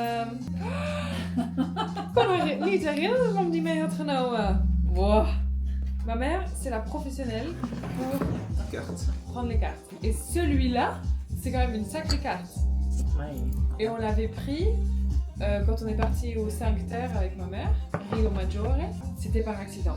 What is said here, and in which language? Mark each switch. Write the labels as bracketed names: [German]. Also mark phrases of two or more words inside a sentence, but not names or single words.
[Dutch] Ik kon me niet herinneren waarom die mee had genomen. Wow. [French] Ma mère, c'est la professionnelle pour prendre les cartes. Et celui-là, c'est quand même une sacrée carte. Et on l'avait pris quand on est parti au 5 Terre avec ma mère, Rio Maggiore. C'était par accident.